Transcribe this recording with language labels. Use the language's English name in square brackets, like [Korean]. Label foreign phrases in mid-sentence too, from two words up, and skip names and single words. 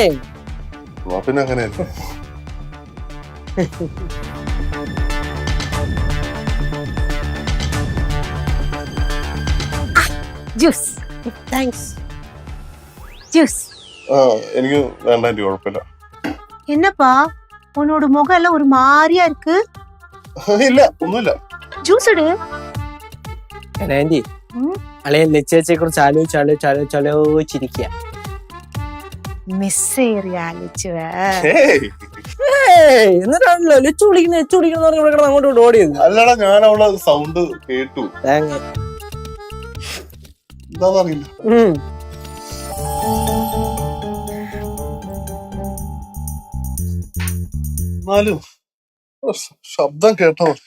[Malayalam] പിന്നെ അങ്ങനെയല്ലേ. ജ്യൂസ്. താങ്ക്സ്. ജ്യൂസ്. എനിക്ക് വേണ്ട, എനിക്ക് കുഴപ്പമില്ല. [Tamil] என்னப்பா உன்னோட முகம் எல்லாம் ஒரு மாதிரியா இருக்கு. [Malayalam] ഇല്ല, ഒന്നുമില്ല. [Tamil] ஜூஸ் எடு. [Malayalam] ആന്റി, അളയൻ ലച്ചേച്ചിയെ കുറിച്ച് ആലോചിച്ചിരിക്കുക. [Tamil] மிஸ் செய்யறியா லிச்சுவ? [Malayalam] എന്നിട്ടാണല്ലോ ലച്ചു വിളിക്കുന്ന അങ്ങോട്ട് ഓടിയത്. അല്ലടാ, ഞാൻ അവളെ സൗണ്ട് കേട്ടു. എന്താന്നറിയില്ല. എന്നാലും ശബ്ദം കേട്ടോ.